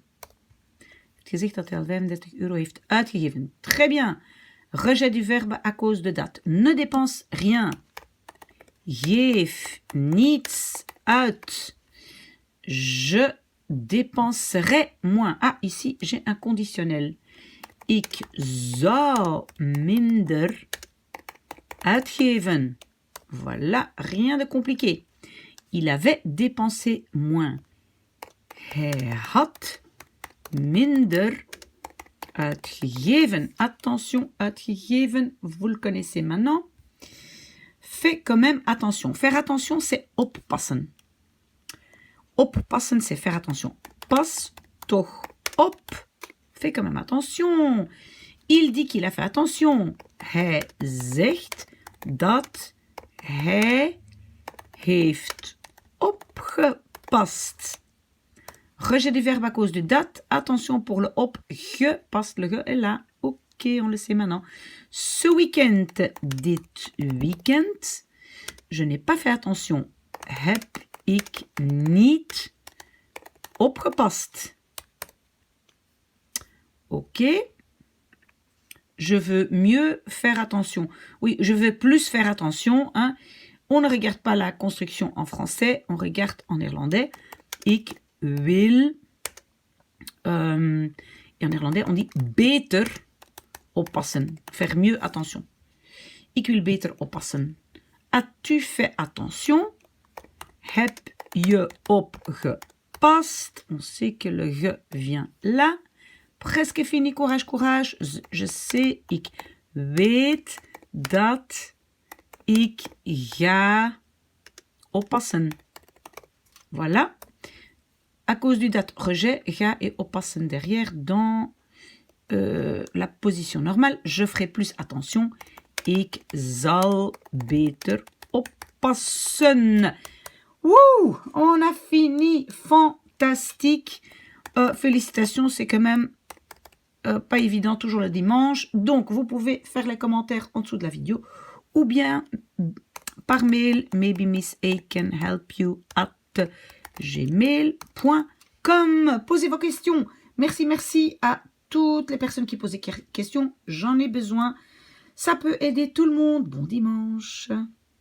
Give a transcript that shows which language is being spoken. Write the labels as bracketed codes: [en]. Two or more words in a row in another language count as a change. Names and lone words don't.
[nl] Het gezegd dat hij al 35 euro heeft uitgegeven. [fr] Très bien. Rejet du verbe à cause de date. Ne dépense rien. [nl] Geef niets uit. [fr] Je dépenserai moins. Ah, ici, j'ai un conditionnel. [nl] Ik zou minder uitgeven. [fr] Voilà, rien de compliqué. Il avait dépensé moins. [nl] Hij had minder uitgegeven. [fr] Attention, uitgegeven, vous le connaissez maintenant. Fais quand même attention. Faire attention, c'est oppassen. Oppassen, c'est faire attention. [nl] Pas toch op. [fr] Fais quand même attention. Il dit qu'il a fait attention. [nl] Hij zegt dat hij heeft opgepast. [fr] Rejet du verbe à cause de date. Attention pour le op. Gepast. Le ge est là. Ok, on le sait maintenant. Ce week-end, [nl] dit weekend. [fr] Je n'ai pas fait attention. [nl] Heb ik niet opgepast. [fr] Ok. Je veux mieux faire attention. Oui, je veux plus faire attention. Hein. On ne regarde pas la construction en français, on regarde en néerlandais. [nl] Ik wil. [fr] Et en néerlandais, on dit [nl] beter oppassen. [fr] Faire mieux attention. [nl] Ik wil beter oppassen. [fr] As-tu fait attention? [nl] Heb je opgepast? [fr] On sait que le ge vient là. Presque fini, courage, courage. Je sais, [nl] ik weet dat ik ga oppassen. [fr] Voilà. À cause du date rejet, ga et oppassen derrière dans la position normale. Je ferai plus attention. [nl] Ik zal beter oppassen. [fr] Wouh! On a fini. Fantastique. Félicitations, c'est quand même pas évident, toujours le dimanche. Donc, vous pouvez faire les commentaires en dessous de la vidéo ou bien par mail, [en] maybe Miss A can help you at gmail.com. [fr] Posez vos questions. Merci à toutes les personnes qui posent des questions. J'en ai besoin. Ça peut aider tout le monde. Bon dimanche.